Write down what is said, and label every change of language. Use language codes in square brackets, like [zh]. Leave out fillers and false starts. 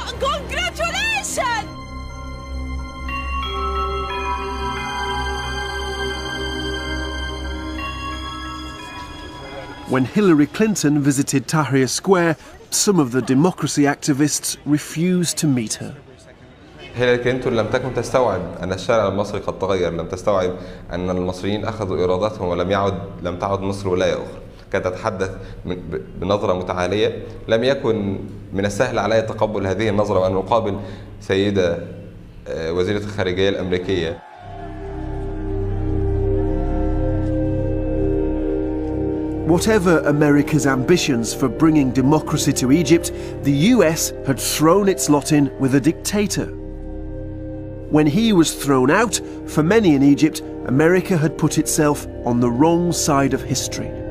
[en] Congratulations! When Hillary Clinton visited Tahrir Square, some of the democracy activists refused to meet her. [ar] هيلاري كلينتون لم تكن تستوعب أن الشارع المصري قد تغير، لم تستوعب أن المصريين أخذوا إرادتهم ولم تعد مصر ولاية أخرى. كانت تتحدث بنظرة متعالية، لم يكن من السهل علي تقبل هذه النظرة وأن أقابل سيدة وزيرة الخارجية الأمريكية. [en] Whatever America's ambitions for bringing democracy to Egypt, the US had thrown its lot in with a dictator. When he was thrown out, for many in Egypt, America had put itself on the wrong side of history.